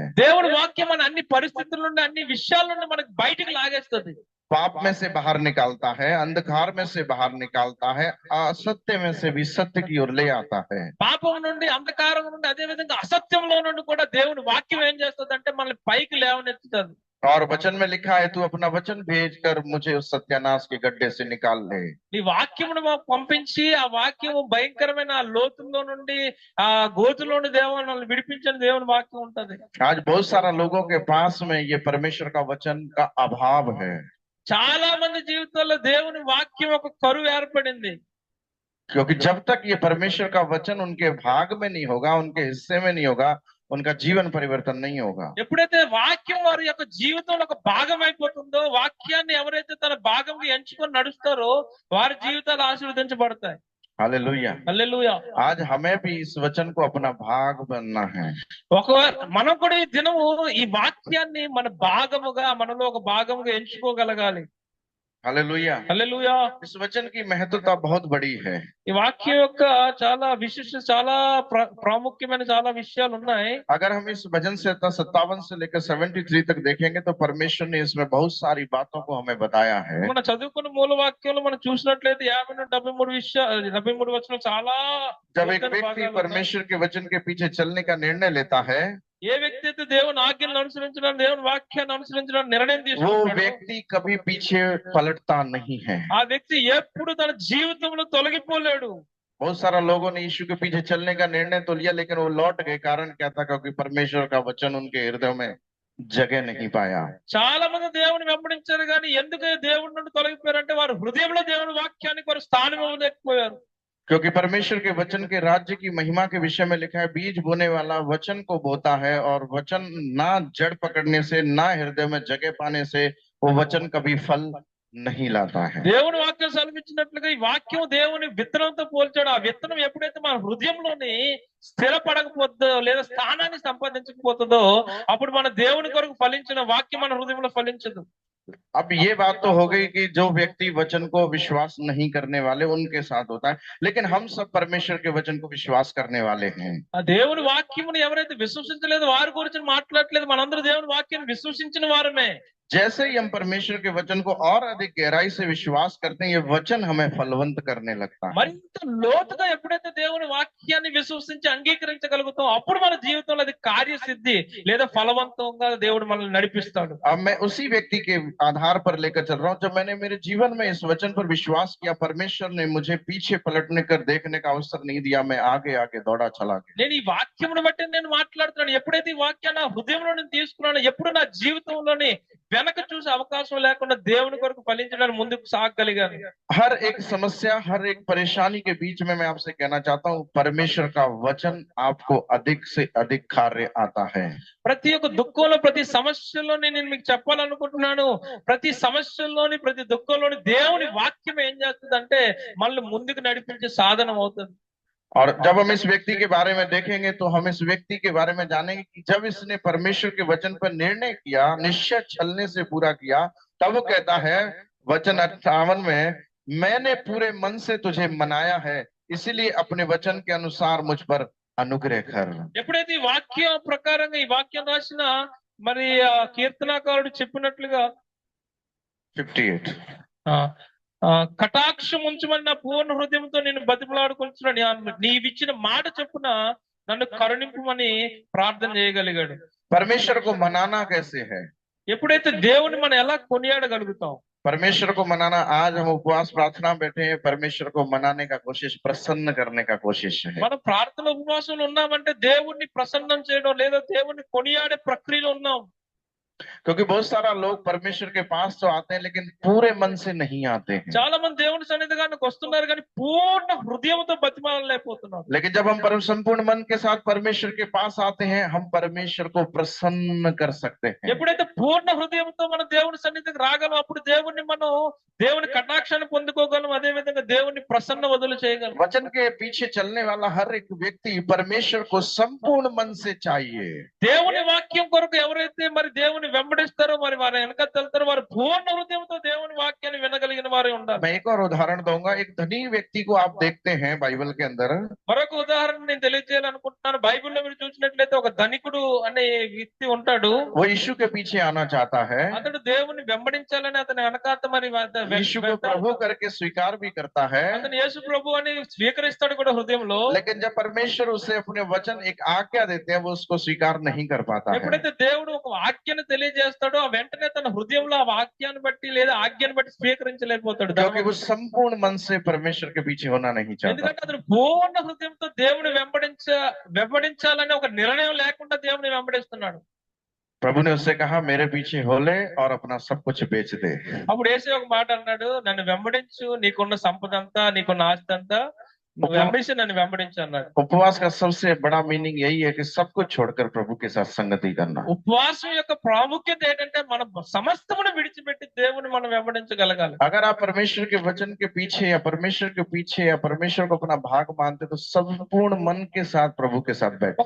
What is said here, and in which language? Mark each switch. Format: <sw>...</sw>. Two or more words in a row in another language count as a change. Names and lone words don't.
<te>దేవుని వాక్యం మన అన్ని పరిస్థితుల నుండి అన్ని విషయాల నుండి మనకు బయటికి లాగేస్తుంది.</te> <hi>पाप में से बाहर निकालता है, अंधकार में से बाहर निकालता है, असत्य में से भी सत्य की ओर ले आता है।</hi> <te>పాపం నుండి అంధకారం నుండి అదే విధంగా అసత్యంలో నుండి కూడా దేవుని వాక్యం ఏం చేస్తుంది అంటే మనల్ని పైకి లేవనెత్తుతుంది.</te> <hi>और वचन में लिखा है, तू अपना वचन भेजकर मुझे उस सत्यानाश के गड्ढे से निकाल ले।</hi> <te>నీ వాక్యమును మాకు పంపించి ఆ వాక్యము భయంకరమైన ఆ లోతుల్లో నుండి ఆ గోతులో నుండి దేవుని విడిపించని దేవుని వాక్యం ఉంటది.</te> <hi>आज बहुत सारा लोगों के पास में ये परमेश्वर का वचन का अभाव है।</hi> <te>చాలా మంది జీవితాల్లో దేవుని వాక్యం ఒక కరువు ఏర్పడింది.</te> <hi>क्योंकि जब तक ये परमेश्वर का वचन उनके भाग में नहीं होगा, उनके हिस्से में नहीं होगा, उनका जीवन परिवर्तन नहीं होगा।</hi> <te>ఎప్పుడైతే వాక్యం వారి యొక్క జీవితంలో ఒక భాగం అయిపోతుందో, వాక్యాన్ని ఎవరైతే తన భాగంగా ఎంచుకొని నడుస్తారో వారి జీవితాలు ఆశీర్వదించబడతాయి.</te> <hi>हालेलुया।</hi> <te>హల్లెలూయా.</te> <hi>आज हमें भी इस वचन को अपना भाग बनना है।</hi> <te>ఒకవేళ మనం కూడా ఈ దినము ఈ వాక్యాన్ని మన భాగముగా మనలో ఒక భాగముగా ఎంచుకోగలగాలి.</te> <hi>हालेलुया।</hi> <te>హల్లెలూయా.</te> <hi>इस वचन की महत्वता बहुत बड़ी है।</hi> <te>ఈ వాక్యం యొక్క చాలా విశిష్ట చాలా ప్రాముఖ్యమైన చాలా విషయాలు ఉన్నాయి.</te> <hi>अगर हम इस वचन से 57 से लेकर 73 तक देखेंगे तो परमेश्वर ने इसमें बहुत सारी बातों को हमें बताया है।</hi> <te>మన చదువుకున్న మూల వాక్యంలో మనం చూసినట్లయితే 50 నుండి 73 విషయాలు 73 వచనం చాలా</te> <hi>जब एक व्यक्ति परमेश्वर के वचन के पीछे चलने का निर्णय लेता है,</hi> <te>ఏ వ్యక్తి అయితే దేవుని ఆజ్ఞలను అనుసరించడానికి దేవుని వాక్యాన్ని అనుసరించడానికి నిర్ణయం</te> <hi>वो</hi> <te>తీసుకుంటాడో</te> <hi>व्यक्ति कभी पीछे पलटता नहीं है।</hi> <te>ఆ వ్యక్తి ఎప్పుడు తన జీవితంలో తొలగిపోలేడు.</te> <hi>बहुत सारा लोगों ने यीशु के पीछे चलने का निर्णय तो लिया, लेकिन वो लौट गए। कारण क्या था? क्योंकि परमेश्वर का वचन उनके हृदय में जगह नहीं पाया।</hi> <te>చాలా మంది దేవుని వెంబడించారు కానీ ఎందుకు దేవుడి నుండి తొలగిపోయారంటే వారు హృదయంలో దేవుని వాక్యానికి వారు స్థానం ఇవ్వలేకపోయారు.</te> <hi>क्योंकि परमेश्वर के वचन के राज्य की महिमा के विषय में लिखा है, बीज बोने वाला वचन को बोता है और वचन ना जड़ पकड़ने से ना हृदय में जगह पाने से वो वचन कभी फल नहीं लाता है।</hi> <te>దేవుని వాక్యం సెలవిచ్చినట్లుగా ఈ వాక్యం దేవుని విత్తనంతో పోల్చాడు. ఆ విత్తనం ఎప్పుడైతే మన హృదయంలోని స్థిరపడకపోతుందో లేదా స్థానాన్ని సంపాదించకపోతుందో అప్పుడు మన దేవుని కొరకు ఫలించిన వాక్యం మన హృదయంలో ఫలించదు.</te> <hi>अब ये बात तो हो गई कि जो व्यक्ति वचन को विश्वास नहीं करने वाले उनके साथ होता है, लेकिन हम सब परमेश्वर के वचन को विश्वास करने वाले हैं।</hi> <te>ఆ దేవుని వాక్యమును ఎవరైతే విశ్వసించలేదు వారి గురించి మాట్లాడలేదు, మనందరూ దేవుని వాక్యాన్ని విశ్వసించిన వారమే.</te> <hi>जैसे ही हम परमेश्वर के वचन को और अधिक गहराई से विश्वास करते हैं, ये वचन हमें फलवंत करने लगता है।</hi> <te>మరింత లోతుగా ఎప్పుడైతే దేవుని వాక్యాన్ని విశ్వసించి అంగీకరించగలుగుతాం అప్పుడు మన జీవితంలో అది కార్యసిద్ధి లేదా ఫలవంతంగా దేవుడు మనల్ని నడిపిస్తాడు.</te> <hi>अब मैं उसी व्यक्ति के आधार पर लेकर चल रहा हूँ। जब मैंने मेरे जीवन में इस वचन पर विश्वास किया, परमेश्वर ने मुझे पीछे पलटने कर देखने का अवसर नहीं दिया, मैं आगे आगे दौड़ा चला गया।</hi> <te>నేను ఈ వాక్యమును బట్టి నేను మాట్లాడుతున్నాను. ఎప్పుడైతే ఈ వాక్యాన్ని నా హృదయంలో నేను తీసుకున్నాను, ఎప్పుడు నా జీవితంలోని వెనక చూసే అవకాశం లేకుండా దేవుని కొరకు ఫలించడానికి ముందుకు సాగగలిగాను.</te> <hi>हर एक समस्या, हर एक परेशानी के बीच में मैं आपसे कहना चाहता हूँ, परमेश्वर का वचन आपको अधिक से अधिक कार्य आता है।</hi> <te>ప్రతి ఒక్క దుఃఖంలో ప్రతి సమస్యలో నేను మీకు చెప్పాలనుకుంటున్నాను, ప్రతి సమస్యల్లోని ప్రతి దుఃఖంలోని దేవుని వాక్యం ఏం చేస్తుంది అంటే మనల్ని ముందుకు నడిపించే సాధనం అవుతుంది.</te> <hi>और जब हम इस व्यक्ति के बारे में देखेंगे तो हम इस व्यक्ति के बारे में जानेंगे कि जब इसने परमेश्वर के वचन पर निर्णय किया, निश्चय छलने से पूरा किया, तब वो कहता है वचन 58 में, मैंने पूरे मन से तुझे मनाया है, इसीलिए अपने वचन के अनुसार मुझ पर अनुग्रह कर।</hi> <te>ఎప్పుడైతే ఈ వాక్యం ప్రకారంగా ఈ వాక్యం రాసిన మరి కీర్తనాకారుడు చెప్పినట్లుగా 58 ఆ ఆ, కటాక్షం ఉంచమని నా పూర్ణ హృదయంతో నేను బతిమలాడుకుంటున్నాను, నీవిచ్చిన మాట చొప్పున నన్ను కరుణింపమని ప్రార్థన చేయగలిగాడు.</te> <hi>परमेश्वर को मनाना कैसे है?</hi> <te>ఎప్పుడైతే దేవుని మనం ఎలా కొనియాడగలుగుతాం?</te> <hi>परमेश्वर को मनाना, आज हम उपवास प्रार्थना बैठे हैं, परमेश्वर को मनाने का कोशिश, प्रसन्न करने का कोशिश है।</hi> <te>మనం ప్రార్థన ఉపవాసంలో ఉన్నామంటే దేవుణ్ణి ప్రసన్నం చేయడం లేదా దేవుణ్ణి కొనియాడే ప్రక్రియలో ఉన్నాం.</te> <hi>क्योंकि बहुत सारा लोग परमेश्वर के पास तो आते हैं लेकिन पूरे मन से नहीं आते हैं।</hi> <te>చాలా మంది దేవుని సన్నిధిగానికి వస్తున్నారు కానీ పూర్ణ హృదయంతో బతిమాలలేకపోతున్నారు.</te> <hi>लेकिन जब हम संपूर्ण मन के साथ परमेश्वर के पास आते हैं, हम परमेश्वर को प्रसन्न कर सकते हैं।</hi> <te>ఎప్పుడైతే పూర్ణ హృదయంతో మనం దేవుని సన్నిధికి రాగలం, అప్పుడు దేవుణ్ణి మనం దేవుని కటాక్షాన్ని పొందుకోగలం, అదే విధంగా దేవుణ్ణి ప్రసన్న వదులు చేయగలం.</te> <hi>वचन के पीछे चलने वाला हर एक व्यक्ति परमेश्वर को संपूर्ण मन से चाहिए।</hi> <te>దేవుని వాక్యం కొరకు ఎవరైతే మరి దేవుని వెంబడిస్తారో, మరి వారి వెనక వెళ్తారో, వారు పూర్ణ హృదయంతో దేవుని వాక్యాన్ని వినగలిగిన వారు ఉండాలి.</te> <hi>मैं एक और उदाहरण दूंगा। एक धनी व्यक्ति को आप देखते हैं बाइबल के अंदर,</hi> <te>మరొక ఉదాహరణ నేను తెలియజేయాలనుకుంటున్నాను. బైబిల్లో మీరు చూసినట్లయితే ఒక ధనికుడు అనే వ్యక్తి ఉంటాడు.</te> <hi>वो यीशु के पीछे आना चाहता है,</hi> <te>అతడు దేవుని వెంబడించాలని అతని వెనకాత మరి</te> <hi>यीशु को प्रभु करके स्वीकार भी करता है।</hi> <te>అతను యేసు ప్రభు అని స్వీకరిస్తాడు కూడా హృదయంలో.</te> <hi>लेकिन जब परमेश्वर उसे अपने वचन एक आज्ञा देते हैं, वो उसको स्वीकार नहीं कर पाता है।</hi> <te>ఎప్పుడైతే దేవుడు ఒక వాక్యాన్ని తెలియజేస్తాడో, ఆ వెంటనే తన హృదయంలో ఆ వాక్యాన్ని బట్టి లేదా ఆజ్ఞాన్ని బట్టి స్వీకరించలేకపోతాడు.</te> <hi>क्योंकि वो संपूर्ण मन से परमेश्वर के पीछे होना नहीं चाहता।</hi> <te>ఎందుకంటే అతను పూర్ణ హృదయంతో దేవుని వెంబడించాలని ఒక నిర్ణయం లేకుండా దేవుని వెంబడిస్తున్నాడు.</te> <hi>प्रभु ने उससे कहा, मेरे पीछे हो ले और अपना सब कुछ बेच दे।</hi> <te>అప్పుడు యేసు ఒక మాట అన్నాడు, నన్ను వెంబడించు, నీకున్న సంపద అంతా, నీకున్న ఆస్తి అంతా నువ్వు వెంబడించి నన్ను వెంబడించు అన్నాడు.</te> <hi>उपवास का सबसे बड़ा मीनिंग यही है कि सब कुछ छोड़कर प्रभु के साथ संगति करना।</hi> <te>ఉపవాసం యొక్క ప్రాముఖ్యత ఏంటంటే మనం సమస్తమును విడిచిపెట్టి దేవుని మనం వెంబడించగలగాలి.</te> <hi>अगर आप परमेश्वर के वचन के पीछे या परमेश्वर के पीछे या परमेश्वर को अपना भाग मानते, तो संपूर्ण मन के साथ प्रभु के साथ बैठे।</hi>